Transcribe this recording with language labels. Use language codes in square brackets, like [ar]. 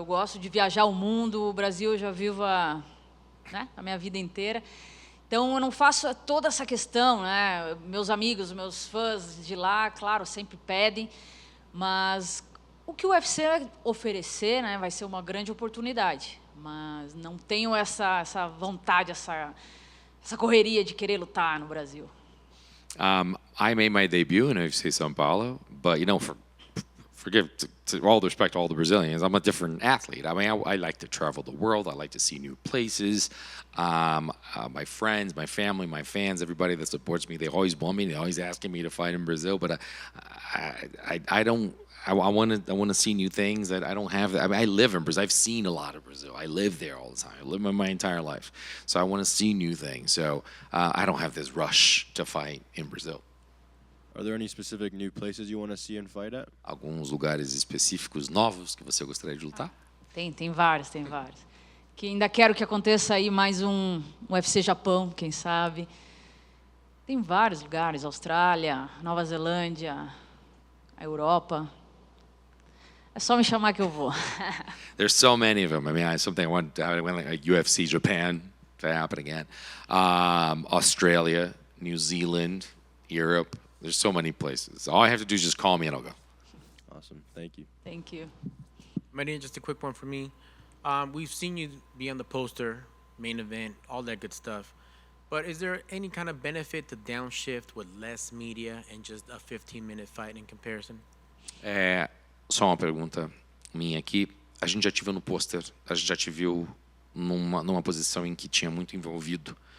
[pt] Eu gosto de viajar o mundo, o Brasil eu já vivo a minha vida inteira, então eu não faço toda essa questão, né? Meus amigos, meus fãs de lá, claro, sempre pedem, mas o que o UFC oferecer, né, vai ser uma grande oportunidade. Mas não tenho essa vontade, essa correria de querer lutar no Brasil. [en] I made my debut in UFC São Paulo, but you know, to all the respect to all the Brazilians, I'm a different athlete. I mean, I like to travel the world. I like to see new places. My friends, my family, my fans, everybody that supports me, they always want me. They're always asking me to fight in Brazil, but I don't. I want to see new things that I don't have. I mean, I live in Brazil. I've seen a lot of Brazil. I live there all the time. I live my entire life, so I want to see new things. So I don't have this rush to fight in Brazil. Are there any specific new places you want to see and fight at? [pt] Alguns lugares específicos novos que você gostaria de lutar? Tem vários, tem vários. Que ainda quero que aconteça aí mais um UFC Japão, quem sabe. Tem vários lugares, Austrália, Nova Zelândia, a Europa. É só me chamar que eu vou. [en] There's so many of them. I mean, something I want like UFC Japan to happen again, Australia, New Zealand, Europe. There's so many places. All I have to do is just call me and I'll go. Awesome. Thank you. Thank you. Marina, just a quick one for me. We've seen you be on the poster, main event, all that good stuff. But is there any kind of benefit to downshift with less media and just a 15-minute fight in comparison? [pt] Só uma pergunta minha aqui. A gente já te viu no pôster, a gente já te viu numa posição em que tinha muito envolvido.